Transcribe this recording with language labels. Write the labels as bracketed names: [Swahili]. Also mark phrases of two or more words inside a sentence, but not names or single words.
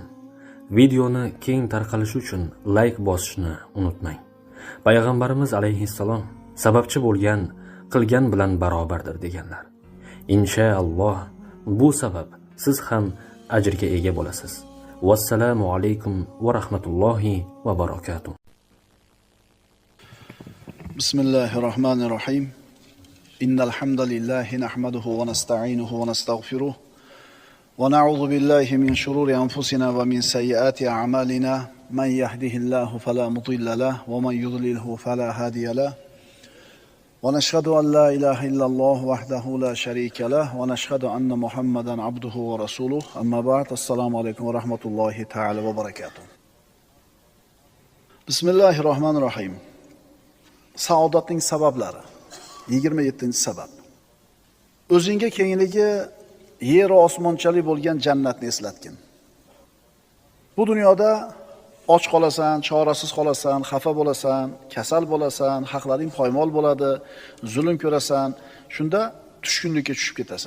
[Uzbek] Videoni keng tarqalishi uchun like bosishni unutmang. Payg'ambarimiz alayhissalom sababchi bo'lgan qilgan bilan barobardir deganlar. Inshaalloh bu sabab siz ham ajrga ega bo'lasiz. [Arabic] والسلام عليكم ورحمة الله وبركاته. Bismillahirrahmanirrahim. إن الحمد لله نحمده ونستعينه ونستغفره. ونعوذ بالله من شرور أنفسنا ومن سيئات أعمالنا من يهده الله فلا مضل له ومن يضلله فلا هادي له ونشهد أن لا إله إلا الله وحده لا شريك له ونشهد أن محمدا عبده ورسوله أما بعد السلام عليكم ورحمة الله تعالى وبركاته. بسم الله الرحمن الرحيم. [Uzbek] Saodatning sabablari 27-sabab. O'zingga kengligi yer osmonchalik bo'lgan jannatni eslatgin. Bu dunyoda och qolasan, chorasiz qolasan, xafa bo'lasan, kasal bo'lasan, haqlaring poymol bo'ladi, zulm ko'rasan, shunda tushkunlikka tushib ketasan.